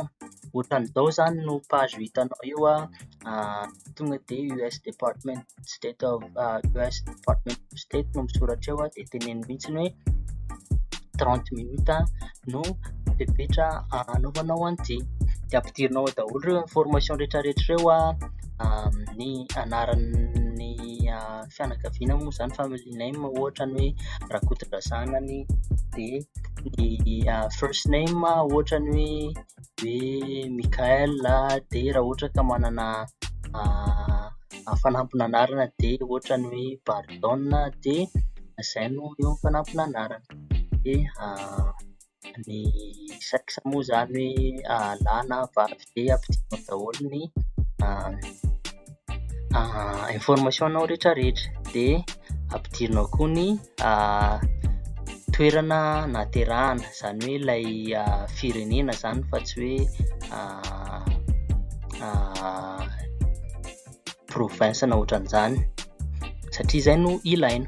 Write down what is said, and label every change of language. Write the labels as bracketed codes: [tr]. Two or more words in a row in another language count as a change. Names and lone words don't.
[mg] Ohatran'izao zany no page hitanao eo tonga dia US Department of State no misoratra eo dia teneny mihitsiny hoe 30 minutes no fepetra anaovanao an'ity. Dia ampidirinao daholo ireo information rehetrarehetra ireo ny anaran'ny fianakaviana moa zany, [en] family name [mg] ohatra ny hoe Rakotodrasanany, dia ny [en] first name [mg] ohatra ny hoe Mikael, dia raha ohatra ka manana fanampina anarana dia ohatra ny hoe Bardon, dia izay no eo amin'ny fanampina anarana. Dia ny sexe moa zany hoe lahy na vavy dia ampidirinao daholo ny information anao rehetrarehetra, dia ampidirinao koa ny toerana naterahana, izany hoe ilay firenena zany fa tsy hoe province na ohatran'izany, satria izay no ilaina.